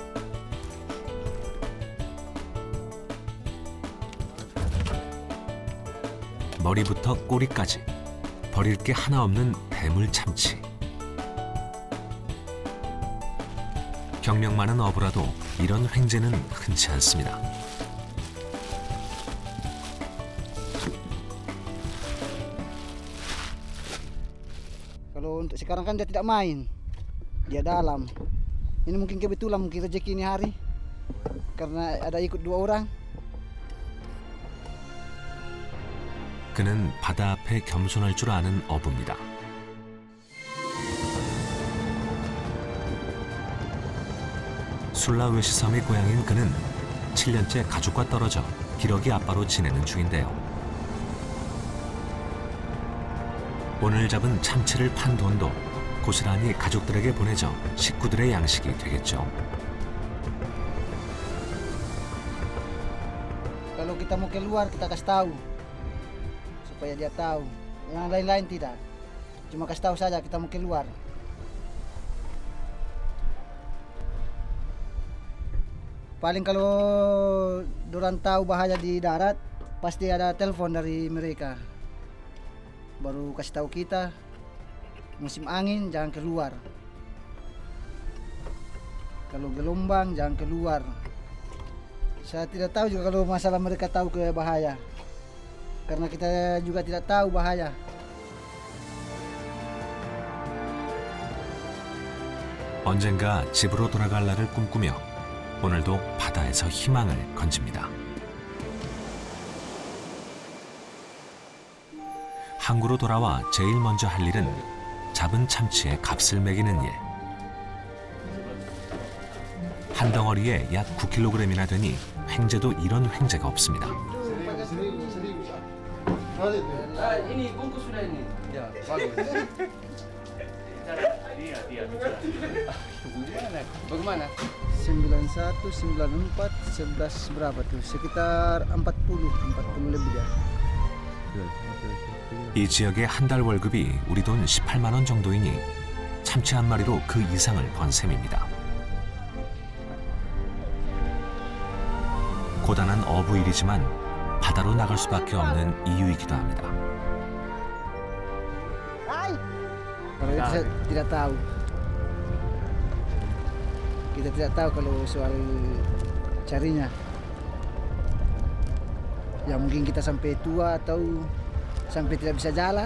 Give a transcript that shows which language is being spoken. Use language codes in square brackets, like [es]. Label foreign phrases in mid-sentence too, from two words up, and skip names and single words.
[ko] 머리부터 꼬리까지 버릴 게 하나 없는 대물 참치. 경력 많은 어부라도 이런 횡재는 흔치 않습니다. [id] Kalau untuk sekarang kan dia tidak main, dia dalam. Ini mungkin kebetulan, mungkin rezeki ini hari, karena ada ikut 2 orang. [ko] 그는 바다 앞에 겸손할 줄 아는 어부입니다. 술라웨시 섬의 고향인 그는 7년째 가족과 떨어져 기러기 아빠로 지내는 중인데요. 오늘 잡은 참치를 판 돈도 고스란히 가족들에게 보내져 식구들의 양식이 되겠죠. [id] Kalau kita mau keluar kita kasih tahu supaya dia tahu. Yang lain-lain tidak. Cuma kasih tahu saja kita mau keluar. Paling kalau dorang tahu bahaya di darat, pasti ada telepon dari mereka. Baru kasih tahu kita musim angin jangan keluar. Kalau gelombang jangan keluar. Saya tidak tahu juga kalau masalah mereka tahu ke bahaya. Karena kita juga tidak tahu bahaya. [ko] 언젠가 집으로 돌아갈 날을 꿈꾸며 오늘도 바다에서 희망을 건집니다. 항구로 돌아와 제일 먼저 할 일은 잡은 참치의 값을 매기는 일. 한 덩어리에 약 9kg이나 되니 횡재도 이런 횡재가 없습니다. [id] Ini bungkus sudah ini. Ya, bagus. Bagaimana? 91, 94, 11 berapa tuh? Sekitar 40 lebih ya. [ko] 이 지역의 한 달 월급이 우리 돈 18만 원 정도이니 참치 한 마리로 그 이상을 번 셈입니다. 고단한 어부일이지만 바다로 나갈 수밖에 없는 이유이기도 합니다. [id] Kalau itu saya tidak tahu. Kita tidak tahu kalau soal carinya. Ya mungkin kita sampai tua atau sampai tidak bisa jalan.